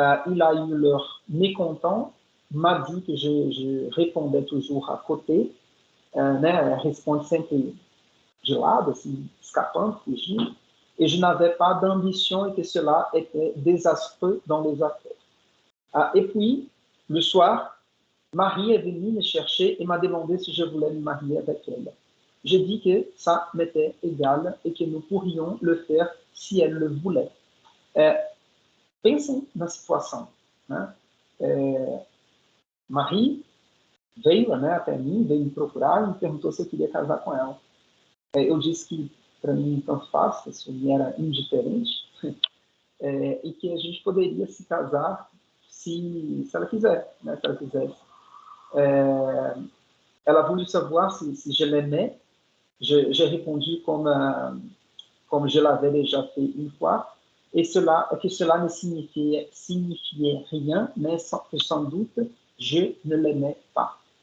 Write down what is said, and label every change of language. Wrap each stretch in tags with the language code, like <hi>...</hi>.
<fr>Il a eu l'air mécontent, m'a dit que je répondais toujours à côté,</fr> <pt>né, responde sempre de lado, assim, escapando, fugindo,</pt> <fr>et je n'avais pas d'ambition et que cela était désastreux dans les affaires. Et puis, le soir, Marie est venue me chercher et m'a demandé si je voulais me marier avec elle. J'ai dit que ça m'était égal et que nous pourrions le faire si elle le voulait.</fr> <pt>Pensem na situação, né? Marie veio, né, até mim, veio me procurar e me perguntou se eu queria casar com ela. Eu disse que para mim tanto faz, isso me era indiferente, e que a gente poderia se casar se ela quiser, né, se ela quisesse. Ela</pt> <fr>voulait savoir si je l'aimais. J'ai répondu comme je l'avais déjà fait une fois, et que cela ne signifiait rien, mais que sans doute je ne l'aimais pas.</fr>